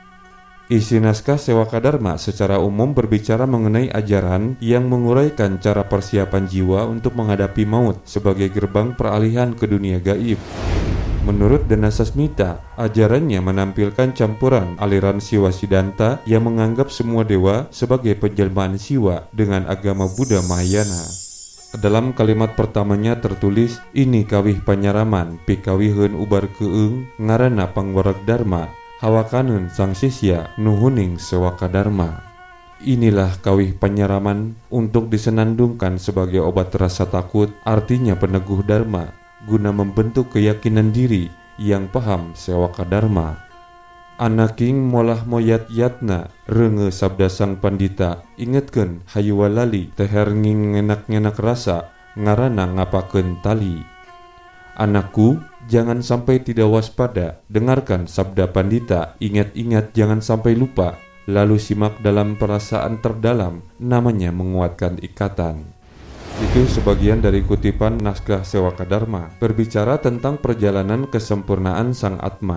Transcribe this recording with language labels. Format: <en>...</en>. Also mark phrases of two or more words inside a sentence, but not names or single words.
<id>Isi naskah Sewaka Dharma secara umum berbicara mengenai ajaran yang menguraikan cara persiapan jiwa untuk menghadapi maut sebagai gerbang peralihan ke dunia gaib. Menurut Dana Sasmita, ajarannya menampilkan campuran aliran Siwa Siddhanta yang menganggap semua dewa sebagai penjelmaan Siwa dengan agama Buddha Mahayana. Dalam kalimat pertamanya tertulis,</id> <su>ini kawih panyaraman, pikawiheun ubar keung, ngaranna pangwarak dharma, hawakaneun sang sisya, nuhuning sewaka dharma.</su> <id>Inilah kawih panyaraman untuk disenandungkan sebagai obat rasa takut, artinya peneguh dharma, guna membentuk keyakinan diri yang paham sewaka dharma.</id> <su>Anaking molah moyat yatna, renge sabda sang pandita, ingetkeun hayuwalali, teher ngenak-ngenak rasa, ngarana ngapakeun tali.</su> <id>Anakku, jangan sampai tidak waspada, dengarkan sabda pandita, ingat-ingat jangan sampai lupa, lalu simak dalam perasaan terdalam, namanya menguatkan ikatan. Itu sebagian dari kutipan naskah Sewaka Dharma, berbicara tentang perjalanan kesempurnaan Sang Atma.</id>